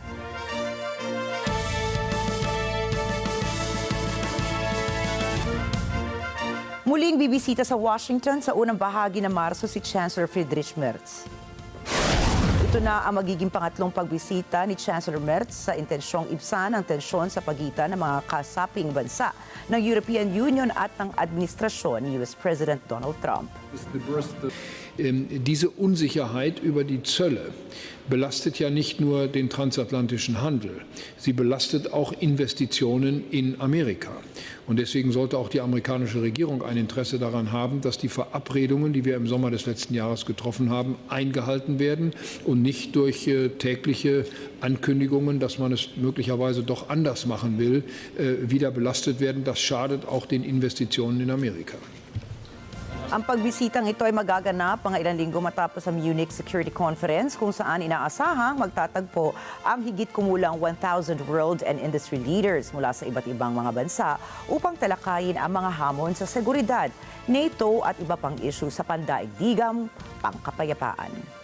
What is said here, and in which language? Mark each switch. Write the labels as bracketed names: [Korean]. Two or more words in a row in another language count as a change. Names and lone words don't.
[Filipino] Muling bibisita sa Washington sa unang bahagi ng Marso si Chancellor Friedrich Merz. Ito na ang magiging pangatlong pagbisita ni Chancellor Merz sa intensyong ibsan ang tensyon sa pagitan ng mga kasaping bansa ng European Union at ng administrasyon ni US President Donald Trump. [German] Diese Unsicherheit über die Zölle belastet ja nicht nur den transatlantischen Handel, sie belastet auch Investitionen in Amerika. Und deswegen sollte auch die amerikanische Regierung ein Interesse daran haben, dass die Verabredungen, die wir im Sommer des letzten Jahres getroffen haben, eingehalten werden und nicht durch tägliche Ankündigungen, dass man es möglicherweise doch anders machen will, wieder belastet werden. Das schadet auch den Investitionen in Amerika. [Filipino] Ang pagbisitang ito ay magaganap mga ilang linggo matapos ang Munich Security Conference kung saan inaasahang magtatagpo ang higit kumulang 1,000 [English] world and industry leaders [Filipino] mula sa iba't ibang mga bansa upang talakayin ang mga hamon sa seguridad, NATO at iba pang issue sa pandaigdigang pangkapayapaan.